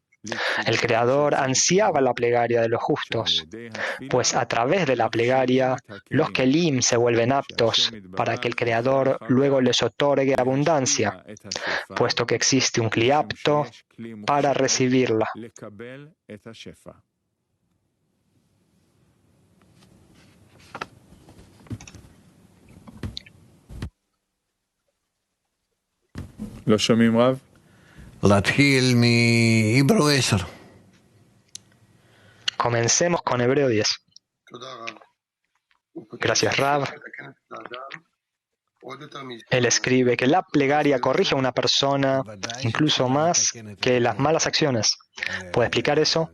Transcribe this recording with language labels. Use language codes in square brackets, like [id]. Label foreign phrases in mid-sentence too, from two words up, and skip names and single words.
[es] El Creador ansiaba la plegaria de los justos, pues a través de la plegaria los kelim se vuelven aptos para que el Creador luego les otorgue abundancia, puesto que existe un kli apto para recibirla. [he] לא שומעים רב? להתחיל מהיברו 10. [es] Comencemos con Hebreo 10. Gracias, Rav. Él escribe que la plegaria corrige a una persona incluso más que las malas acciones. ¿Puede explicar eso?